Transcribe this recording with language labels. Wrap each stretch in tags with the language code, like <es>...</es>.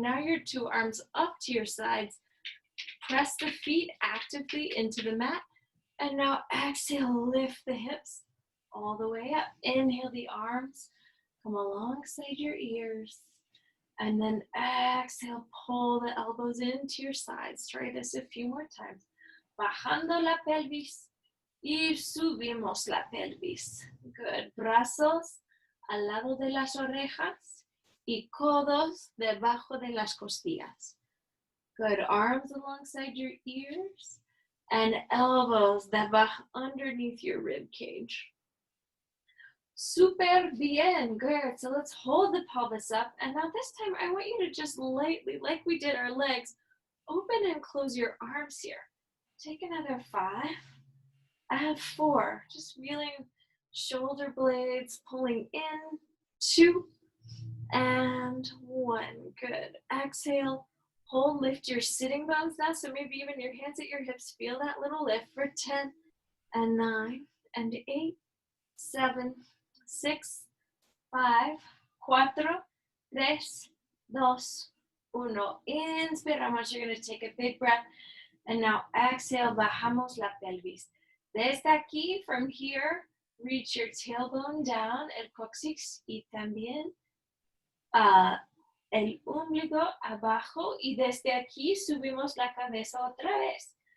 <en>Now your 2 arms up to your sides. Press the feet actively into the mat. And now exhale, lift the hips all the way up. Inhale the arms, come alongside your ears. And then exhale, pull the elbows into your sides. Try this a few more times.</en> <es>Bajando la pelvis y subimos la pelvis. Good. Brazos al lado de las orejas y codos debajo de las costillas.</es> <en>Good. Arms alongside your ears and elbows underneath your rib cage.</en> <es>Super bien.</es> <en>Good. So let's hold the pelvis up. And now this time I want you to just lightly, like we did our legs, open and close your arms here. Take another 5. I have 4. Just feeling shoulder blades pulling in. 2 and 1. Good. Exhale. Hold, lift your sitting bones now. So maybe even your hands at your hips. Feel that little lift for 10 and 9 and 8, 7, 6, 5, 4, 3, 2, 1.</en> <es>Inspiramos.</es> <en>You're going to take a big breath. And now exhale,</en> <es>bajamos la pelvis. Desde aquí,</es> <en>from here, reach your tailbone down,</en> <es>el cóccix, y también el ombligo abajo. Y desde aquí, subimos la cabeza otra vez.</es>